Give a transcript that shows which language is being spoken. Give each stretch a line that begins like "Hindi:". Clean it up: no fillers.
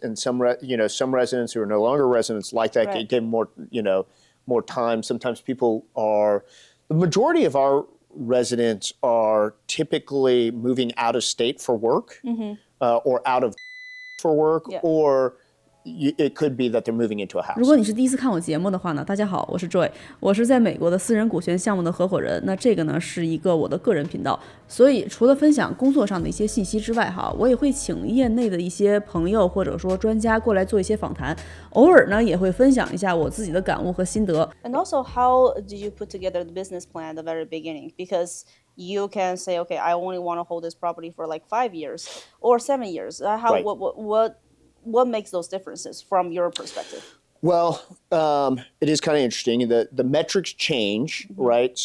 English: And some residents who are no longer residents like that gave them more time. Sometimes the majority of our residents are typically moving out of state for work or out of for work, or it could be that they're moving into a house.
Chinese: 如果你是第一次看我节目的话呢，大家好，我是 Joy， 我是在美国的私人股权项目的合伙人。那这个呢是一个我的个人频道，所以除了分享工作上的一些信息之外哈，我也会请业内的一些朋友或者说专家过来做一些访谈，偶尔呢也会分享一下我自己的感悟和心得。
English: And also, how did you put together the business plan at the very beginning? Because you can say, okay, I only want to hold this property for like 5 years or 7 years. What makes those differences from your perspective? Well, it is kind of interesting. The metrics change, right?